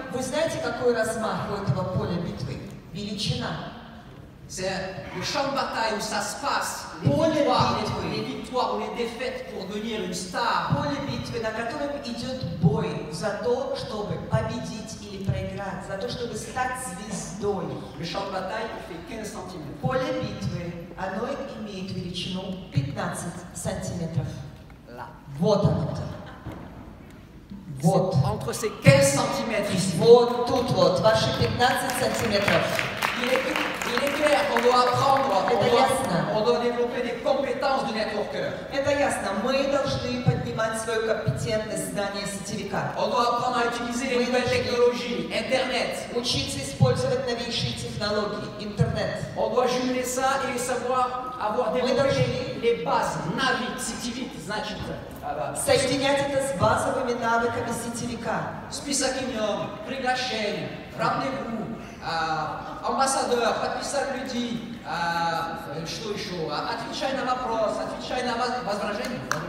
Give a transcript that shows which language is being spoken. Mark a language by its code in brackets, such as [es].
[ru] вы знаете, какой размах у этого поля битвы? Величина. [fr] C'est le champ de bataille où ça se passe, [ru] Поле [fr] les victoires ou les défaites pour devenir une star. [ru] Поле битвы, на котором идет бой за то, чтобы победить или проиграть, за то, чтобы стать звездой. [fr] Le champ de bataille il fait 15 cm. [ru] Поле битвы, оно имеет величину 15 сантиметров. [fr] Là. [ru] Вот оно. Вот. [fr] Entre ces 15 cm ici. [ru] Вот тут вот, ваши 15 сантиметров. [fr] Il est clair qu'on doit apprendre, [ru] Это ясно. [fr] on doit développer des compétences de networker. [ru] Это ясно. Мы должны поднимать свою компетентность знания сетевика. [fr] On doit apprendre à utiliser les nouvelles technologies, Internet. [ru] Учиться использовать новейшие технологии, интернет. [fr] On doit jumeler ça et savoir avoir développé les bases. [ru] Навык, сетевик, значит. Соединять это с базовыми навыками сетевика. Список имен, приглашение, rendez-vous, амбассадор, подписать людей, что еще, отвечай на вопрос, отвечай на возражение.